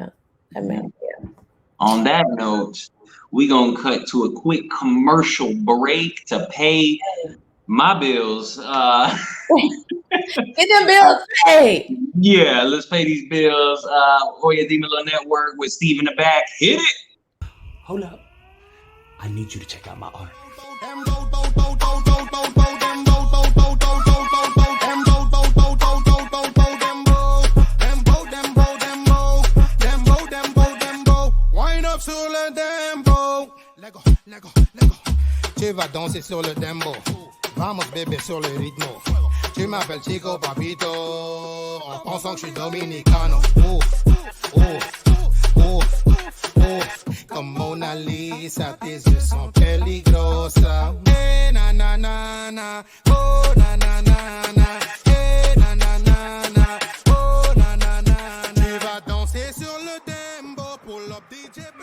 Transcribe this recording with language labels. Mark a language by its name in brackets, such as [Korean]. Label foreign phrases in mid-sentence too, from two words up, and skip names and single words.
[English] On that note, we're gonna cut to a quick commercial break to pay my bills. Get them bills paid. Yeah, let's pay these bills. Oya Dimelo Network with Steve in the back. Hit it. Hold up. I need you to check out my art. [French] Sur le dembo, Lego. Tu vas danser sur le dembo. Vamos bébé sur le rythme. Tu m'appelles [Spanish] Chico Papito [French] en pensant que je suis dominicano. Comme Mona Lisa, tes yeux sont peligrosas. Eh, na na na na, oh na na na na, eh na na na na, oh na na na na. Tu vas danser sur le dembo, [English] pull up DJ